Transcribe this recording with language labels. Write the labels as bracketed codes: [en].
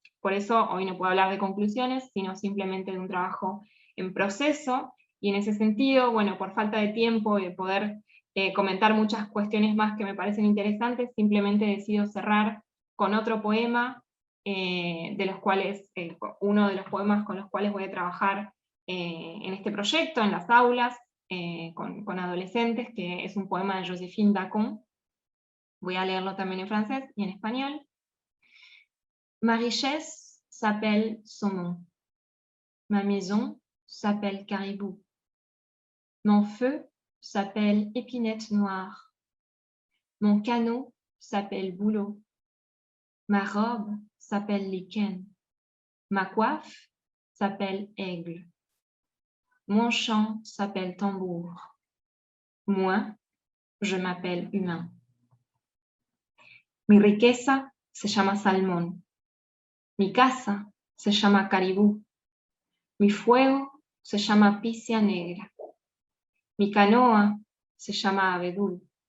[es] Por eso hoy no puedo hablar de conclusiones, sino simplemente de un trabajo en proceso, y en ese sentido, bueno, por falta de tiempo y de poder comentar muchas cuestiones más que me parecen interesantes, simplemente decido cerrar con otro poema, de los cuales, uno de los poemas con los cuales voy a trabajar en este proyecto, en las aulas, con adolescentes, que es un poema de Joséphine Bacon. Voy a leerlo también en francés y en español. [fr] Ma richesse s'appelle saumon. Ma maison s'appelle caribou. Mon feu s'appelle épinette noire. Mon canot s'appelle bouleau. Ma robe s'appelle lichen. Ma coiffe s'appelle aigle. Mon chant s'appelle tambour. Moi, je m'appelle humain. [es] Mi riqueza se llama salmón. Mi casa se llama caribú. Mi fuego se llama picia negra. Mi canoa se llama abedul.